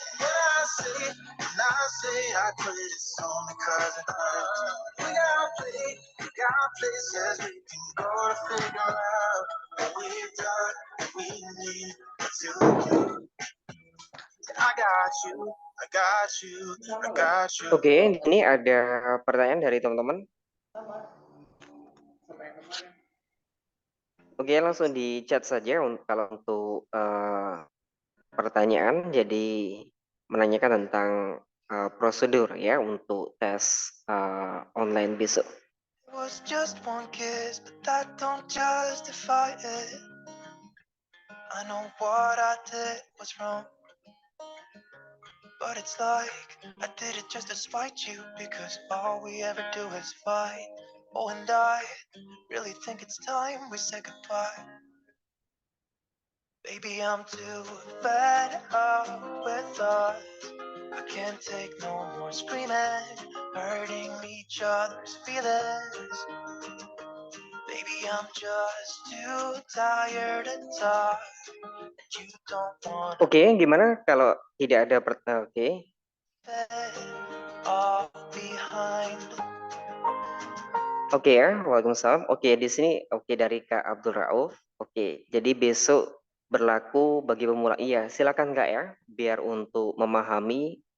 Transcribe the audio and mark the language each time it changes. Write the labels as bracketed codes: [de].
[en] When I say I quit, it's only cause it hurts. We got places we can go to figure out what we've done, what we need to do. I got you, I got you, I got you. [id] Oke, ini ada pertanyaan dari teman-teman. Oke, langsung di chat saja kalau untuk pertanyaan. Jadi menanyakan tentang prosedur ya untuk tes online besok. [en] It was just one kiss, but that don't justify it. I know what I did was wrong, but it's like I did it just to spite you, because all we ever do is fight. Oh, and I really think it's time we say goodbye. Baby, I'm too fed up with us. I can't take no more screaming, hurting each other's feelings. Baby, I'm just too tired to talk. You don't want [id] Oke, gimana kalau tidak ada oke. [en] all behind. [id] Oke ya, waalaikumsalam. Oke, di sini oke dari Kak Abdul Rauf. Oke, jadi besok berlaku bagi pemula. Iya, silakan Kak ya, biar untuk memahami